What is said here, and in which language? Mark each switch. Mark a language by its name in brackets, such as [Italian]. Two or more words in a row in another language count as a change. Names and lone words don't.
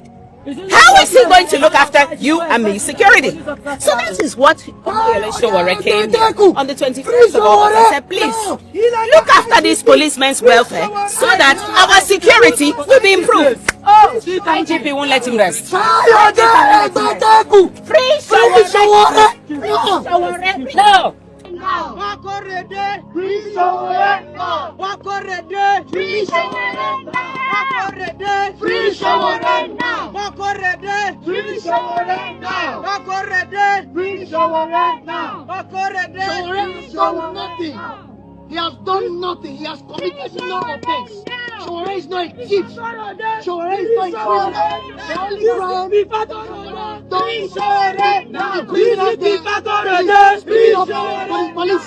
[English] How is he going to look after you and me security? So that is what Omoyele Sowore came here on the 21st of August and said, please, look after these policemen's welfare so that our security will be improved. IGP won't let him rest. Free Sowore! No! Wakorede, free Sowore. Wakorede, free Sowore. Wakorede, free Sowore. Wakorede, free Sowore. Wakorede, free Sowore. Wakorede, Sowore done nothing. He has done nothing. He has committed no offense. Sowore is not a thief. Sowore is not a criminal. The only crime done Sowore. Now PCP Fakorede, free Sowore. Police.